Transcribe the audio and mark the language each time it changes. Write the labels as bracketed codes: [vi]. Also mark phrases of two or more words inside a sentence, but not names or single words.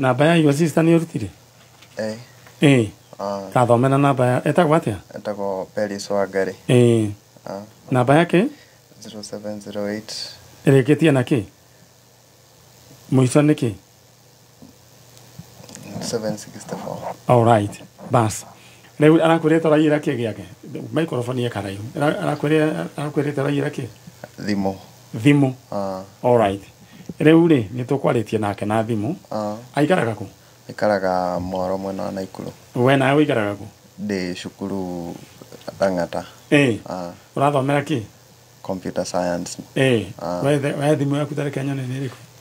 [ki] Namba ya [en] your sister [ki] nĩ ũrutire? Kathomena namba ya etagwo atĩa? Etagwo Peris Wangari. Namba yake? 0708. Ĩrĩkĩtie na kĩ? Mũico nĩ kĩ? 764. [en] All right. Bas. [ki] Rĩu arakwĩrĩte ũraiyĩra kĩ gĩake? Microphone ye karaihu. Arakwĩrĩte ũraiyĩra kĩ? Thimũ. Thimũ. [en] All right. [ki] Rĩu rĩ nĩ tũkwarĩtie nake na thimũ. Aikaraga kũ? Aikaraga Mwaro mwena wa Naikuru. We nawe ũikaraga kũ? Ndĩ cukuru Lang'ata. Ũrathomera kĩ? [en] Computer science. [ki] We thimũ yaku tarĩ Kenya nĩ ĩrĩkũ?